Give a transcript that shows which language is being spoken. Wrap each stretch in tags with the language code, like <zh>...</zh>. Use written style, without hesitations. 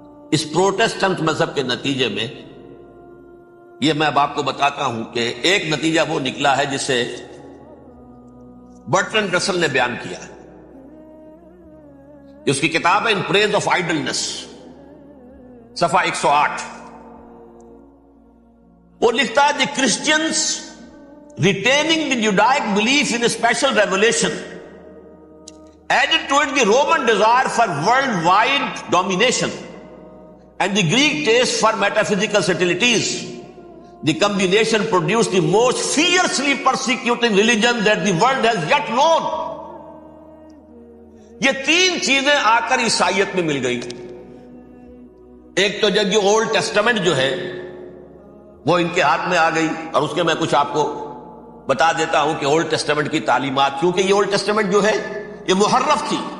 <ur>اس Protestant مذہب کے نتیجے میں یہ میں اب آپ کو بتاتا ہوں کہ ایک نتیجہ وہ نکلا ہے جسے برٹرنڈ رسل نے بیان کیا ہے. اس کی کتاب ہے ان پریز آف آئیڈلنس، صفحہ 108. وہ لکھتا ہے</ur> <en>The Christians retaining the Judaic belief in special revelation added to it the Roman desire for worldwide domination and the Greek taste for metaphysical subtleties. The combination produced the most fiercely persecuting religion that the world has yet known.</en> <ur>یہ تین چیزیں آ کر عیسائیت میں مل گئی. ایک تو جب یہ اولڈ ٹیسٹامنٹ جو ہے وہ ان کے ہاتھ میں آ گئی، اور اس کے میں کچھ آپ کو بتا دیتا ہوں کہ اولڈ ٹیسٹامنٹ کی تعلیمات، کیونکہ یہ اولڈ ٹیسٹامنٹ جو ہے یہ محرف تھی.</ur>